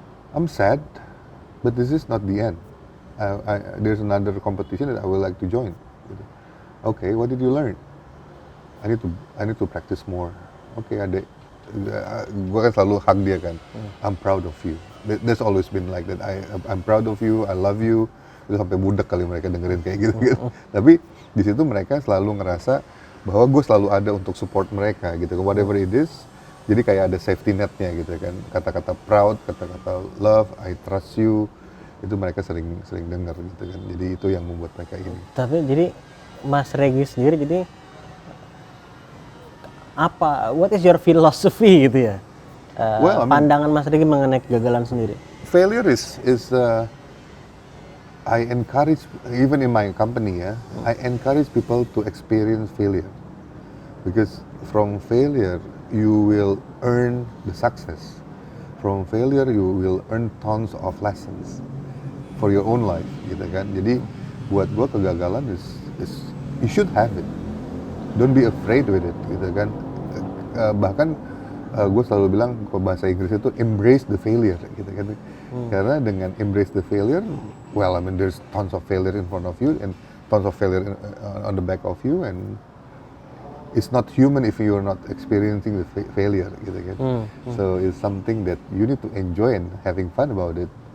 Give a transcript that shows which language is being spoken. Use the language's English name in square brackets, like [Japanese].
[English] I'm sad, but this is not the end. There's another competition that I would like to join. Gitu. Okay, what did you learn? I need to practice more. [Indonesian] Okay, adek, gue kan selalu hug dia kan. [English] I'm proud of you. That's always been like that. I'm proud of you. I love you. [Indonesian] Itu sampai budak kali mereka dengerin kayak gitu kan. Tapi di situ mereka selalu ngerasa bahwa gue selalu ada untuk support mereka gitu. [English] Whatever it is. [Indonesian] Jadi kayak ada safety netnya gitu kan. Kata-kata proud, kata-kata love, [English] I trust you. [Indonesian] Itu mereka sering dengar gitu kan. Jadi itu yang membuat mereka ini. Tapi jadi Mas Regi sendiri jadi [English] what is your philosophy [Indonesian] gitu ya? [English] Well, I mean, [Indonesian] pandangan Mas Regi mengenai kegagalan sendiri. [English] Failure is I encourage, even in my company ya, I encourage people to experience failure. Because from failure you will earn the success. From failure you will earn tons of lessons for your own life [Indonesian] gitu kan. Jadi buat gua kegagalan [English] is you should have it. Don't be afraid with it [Indonesian] gitu kan. Bahkan gue selalu bilang ke bahasa Inggris itu [English] embrace the failure [Indonesian] gitu kan. Karena dengan [English] embrace the failure, well, I mean there's tons of failure in front of you and tons of failure on the back of you, and it's not human if you're not experiencing the failure [Indonesian] gitu kan. [English] So it's something that you need to enjoy and having fun about it.